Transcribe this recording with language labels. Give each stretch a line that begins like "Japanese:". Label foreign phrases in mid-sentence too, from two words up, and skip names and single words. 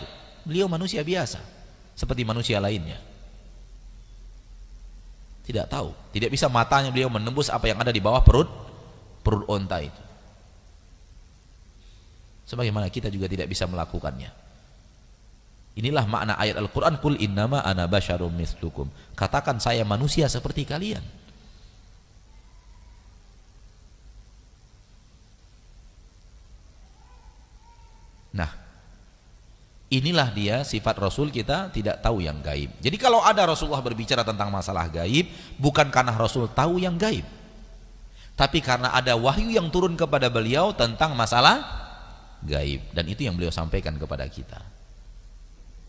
Indonesian: Beliau manusia biasa, seperti manusia lainnya. Tidak tahu, tidak bisa matanya beliau menembus apa yang ada di bawah perut onta itu. Sebagaimana kita juga tidak bisa melakukannya. Inilah makna ayat Al-Quran,
Arabic: قل إنما أنا بشر مثلكم.
Indonesian: Katakan saya manusia seperti kalian. Nah, inilah dia sifat Rasul, kita tidak tahu yang gaib. Jadi kalau ada Rasulullah berbicara tentang masalah gaib, bukan karena Rasul tahu yang gaib, tapi karena ada wahyu yang turun kepada beliau tentang masalah gaib, dan itu yang beliau sampaikan kepada kita.